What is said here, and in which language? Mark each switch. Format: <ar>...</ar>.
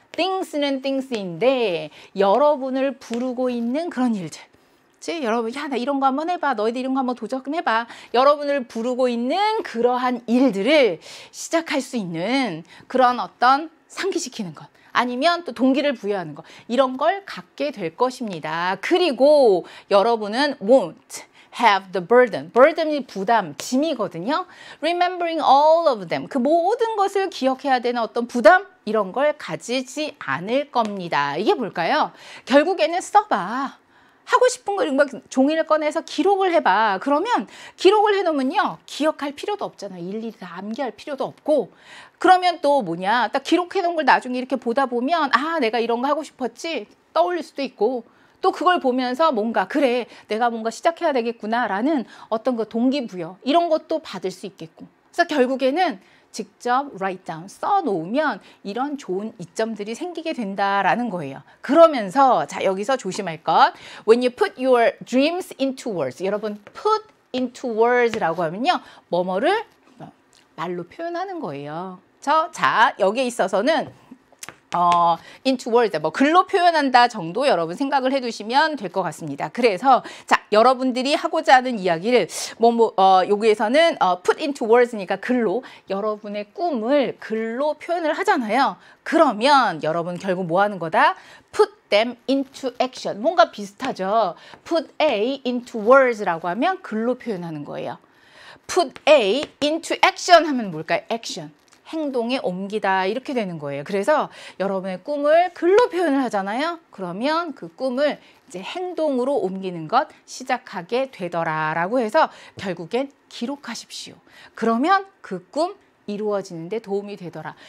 <en>things</en> <ko>는 things인데 여러분을 부르고 있는 그런 일들. 여러분, 야, 나 이런 거 한번 해봐. 너희들 이런 거 한번 도전해봐. 여러분을 부르고 있는 그러한 일들을 시작할 수 있는 그런 어떤 상기시키는 것. 아니면 또 동기를 부여하는 것. 이런 걸 갖게 될 것입니다. 그리고 여러분은</ko> <en>won't have the burden.</en> <ko>burden이 부담, 짐이거든요.</ko> <en>remembering all of them.</en> <ko>그 모든 것을 기억해야 되는 어떤 부담? 이런 걸 가지지 않을 겁니다. 이게 뭘까요? 결국에는 써봐. 하고 싶은 걸 막 종이를 꺼내서 기록을 해봐. 그러면 기록을 해놓으면요, 기억할 필요도 없잖아. 일일이 다 암기할 필요도 없고. 그러면 또 뭐냐, 딱 기록해놓은 걸 나중에 이렇게 보다 보면 아, 내가 이런 거 하고 싶었지 떠올릴 수도 있고, 또 그걸 보면서 뭔가 그래, 내가 뭔가 시작해야 되겠구나라는 어떤 그 동기부여 이런 것도 받을 수 있겠고. 그래서 결국에는 직접</ko> <en>write down,</en> <ko>써놓으면 이런 좋은 이점들이 생기게 된다라는 거예요. 그러면서 자, 여기서 조심할 것.</ko> <en>When you put your dreams into words.</en> <ko>여러분,</ko> <en>put into words</en> <ko>라고 하면요, 뭐뭐를 말로 표현하는 거예요. 자, 여기에 있어서는</ko> <en>into words,</en> <ko>뭐 글로 표현한다 정도 여러분 생각을 해두시면 될 것 같습니다. 그래서 자, 여러분들이 하고자 하는 이야기를 여기에서는</ko> <en>put into words</en> <ko>니까 글로, 여러분의 꿈을 글로 표현을 하잖아요. 그러면 여러분 결국 뭐 하는 거다?</ko> <en>put them into action.</en> <ko>뭔가 비슷하죠.</ko> <en>put A into words</en> <ko>라고 하면 글로 표현하는 거예요.</ko> <en>put A into action</en> <ko>하면 뭘까요?</ko> <en>action.</en> <ko>행동에 옮기다, 이렇게 되는 거예요. 그래서 여러분의 꿈을 글로 표현을 하잖아요. 그러면 그 꿈을 이제 행동으로 옮기는 것 시작하게 되더라라고 해서 결국엔 기록하십시오. 그러면 그 꿈 이루어지는 데 도움이 되더라.</ko>